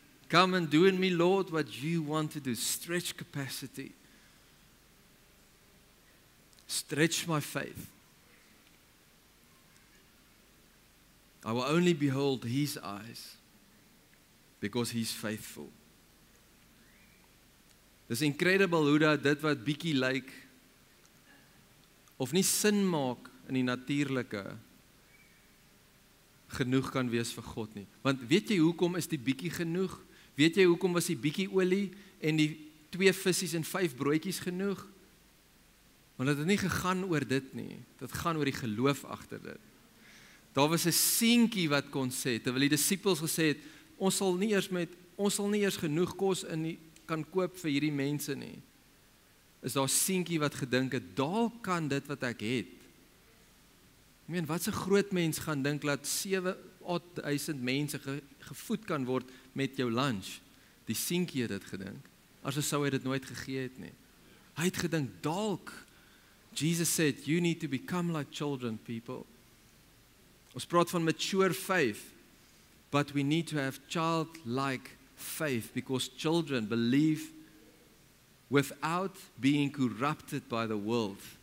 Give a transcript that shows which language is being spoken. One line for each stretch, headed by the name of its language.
English: Come and do in me, Lord, what you want to do. Stretch capacity. Stretch my faith. I will only behold his eyes because he's faithful.
Afrikaans: Dis incredible hoe dat dit wat bietjie lyk of nie sin maak in die natuurlike genoeg kan wees vir God nie. Want weet jy hoekom is die bietjie genoeg? Weet jy hoekom was die bietjie olie en die 2 visse en 5 broodjies genoeg? Want dit het nie gegaan oor dit nie. Dit gaan oor die geloof agter dit. Daar was 'n seentjie wat kon sê, terwyl die disippels gesê het, ons sal nie eers genoeg kos in die kan koop vir hierdie mense nie. Is daar 'n seentjie wat gedink het, dalk kan dit wat ek het. Ek meen, wat 'n groot mens gaan dink dat 7,000 mense gevoed kan word met jou lunch. Die seentjie het dit gedink. Anders sou hy dit nooit gegee het nie. Hy het gedink, dalk.
English: Jesus said, you need to become like children, people.
Afrikaans: Ons praat van
English: mature faith, but we need to have childlike faith, because children believe without being corrupted by the world.